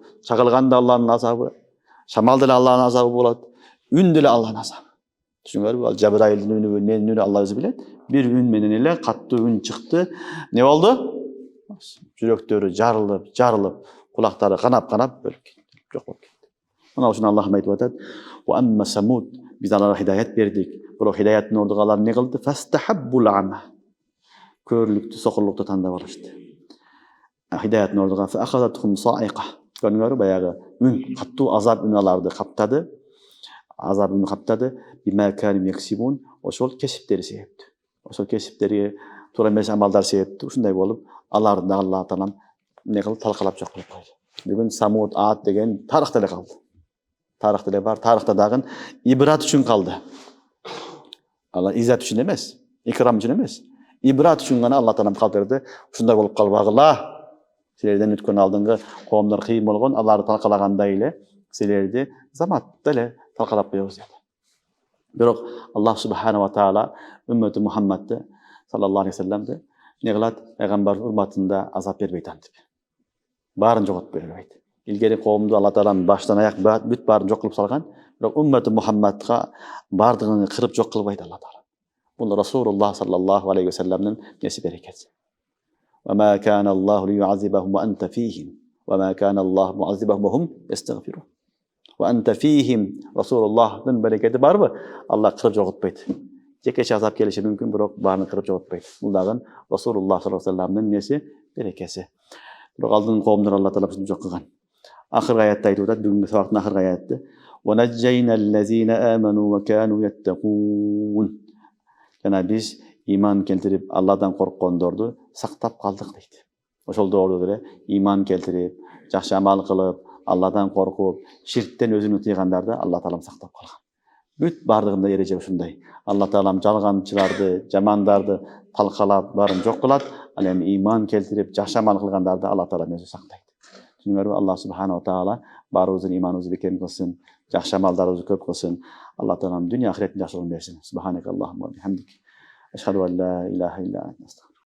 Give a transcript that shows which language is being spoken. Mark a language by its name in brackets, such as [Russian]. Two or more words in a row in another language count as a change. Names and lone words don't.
[Kyrgyz] Чагылганда Алланын азабы, шамал деле Алланын азабы болот, үн деле Алланын азабы. Түшүңөрбү? Ал Жабраилдин үнү, менин үнү Алла өзү билет. Бир үн менен эле каттуу үн чыкты. Не болду? Жүрөктөрү жарылып, кулактары канап өлүп кетти. Жок болуп кетти. Мына ушуну Аллах айтып атат: [Arabic] "وأما ثمود", [Kyrgyz] биз аларга хидаят бердик. Бирок хидаяттын ордуга алар эмне кылды? [Arabic] فاستحبوا العمى. [Kyrgyz] Көрүлүктү, сокурлукту тандап алышты. Хидаяттын ордуга [Arabic] فأخذتهم الصاعقة. [Kyrgyz] Көрүңөрбү? Баягы үн, каттуу азап үн аларды каптады. Азап үн каптады. [Arabic] بما كانوا يكسبون. [Kyrgyz] Ошол кесиптери себептүү. Ошол кесиптерге туура эмес амалдар себептүү. Ушундай болуп, аларды Алла Таалам эмне кылып талкалап жок кылып койду. Бүгүн Самуд, Ад деген тарыхта эле калды. Тарыхта эле бар. Тарыхта дагы ибрат үчүн калды. Алла иззат үчүн эмес, икрам үчүн эмес. Ибрат үчүн гана Алла Таалам калтырды. Ушундай болуп калбагыла. Силерден өткөн алдыңкы коомдор кыйын болгон, аларды талкалагандай эле силерди заматта эле талкалап коебуз деди. Бирок Аллах [Arabic] سبحانه وتعالى [Kyrgyz] үммөтү Мухаммадды [Arabic] صلى الله عليه وسلم [Kyrgyz] эмне кылат? Пайгамбар урматында азап бербейт антип. Баарын жоготуп бербейт. Илгери коомду Алла Таалам баштан аяк бүт баарын жок кылып салган, бирок үммөтү Мухаммадга баардыгын кырып жок кылбайт Алла Таала. Бул Расулуллах [Arabic] صلى الله عليه وسلم [Kyrgyz] неси берекеси. [Arabic] وما كان الله ليعذبهم وأنت فيهم وما كان الله معذبهم وهم يستغفرون وأنت فيهم. [Kyrgyz] Расулуллахтын берекети барбы? Алла кырып жоготпойт. Жекече азап келиши мүмкүн, бирок баарын кырып жоготпойт. Бул дагы Расулуллах [Arabic] صلى الله عليه وسلم [Kyrgyz] неси берекеси. Бирок алдыңкы коомдор Алла Таала бизди жок кылган. Акыркы аятта айтып атат, бүгүнкү сабактын акыркы аятты: [Arabic] "ونجينا الذين آمنوا وكانوا يتقون." [Kyrgyz] Жана биз иман келтирип, Алладан корккондорду сактап калдык дейт. Ошол доордо деле иман келтирип, жакшы амал кылып, Алладан коркуп, ширктен өзүнү тыйгандарды Алла Таалам сактап калган. Бүт бардығында ереже ушундай. Алла Таалам жалганчыларды, жамандарды талкалап, барын жок кылат. Ал эми иман келтирип, жакшы амал кылгандарды Алла Таалам өзү сактайт. Түшүнүңөрбү? Алла [Arabic] سبحانه وتعالى [Kyrgyz] баарыбыздын иманыбызды бекем кылсын, жакшы амалдарыбызды көп кылсын. Алла Таалам дүйнө ахиреттин жакшылыгын берсин. [Arabic] سبحانك اللهم وبحمدك أشهد أن لا إله إلا أنت.